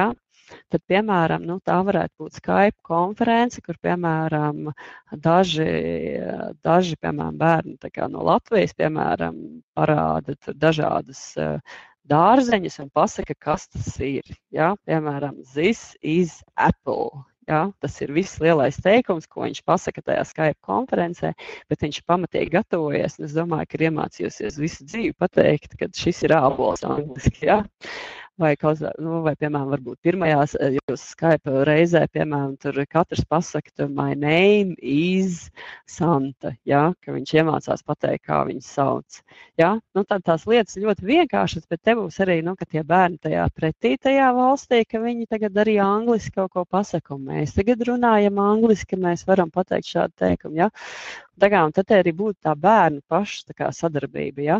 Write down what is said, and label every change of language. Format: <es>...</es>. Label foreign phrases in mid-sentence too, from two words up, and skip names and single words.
<lv>Tad, piemēram, tā varētu būt Skype konference, kur, piemēram, daži piemēram, bērni no Latvijas, piemēram, parāda dažādas dārzeņus un pasaka, kas tas ir. Ja? Piemēram,</lv> <en>this is apple.</en> <lv>Ja? Tas ir viss lielais teikums, ko viņš pasaka tajā Skype konferencē, bet viņš pamatīgi gatavojies, un es domāju, ka ir iemācījusies visu dzīvi pateikt, ka šis ir ābols angliski. Ja? Vai, vai, piemēram, varbūt pirmajās jūs Skype reizē, piemēram, tur katrs pasaka, tur,</lv> <en>my name is Santa,</en> <lv>ja? Ka viņš iemācās pateikt, kā viņu sauc. Ja? Nu, tad tās lietas ļoti vienkāršas, bet te būs arī, nu, ka tie bērni tajā pretītajā valstī, ka viņi tagad arī angliski kaut ko pasaka, un mēs tagad runājam angliski, ka mēs varam pateikt šādu teikumu, ja? Un tad arī būtu tā bērnu paša tā kā sadarbība, ja?</lv>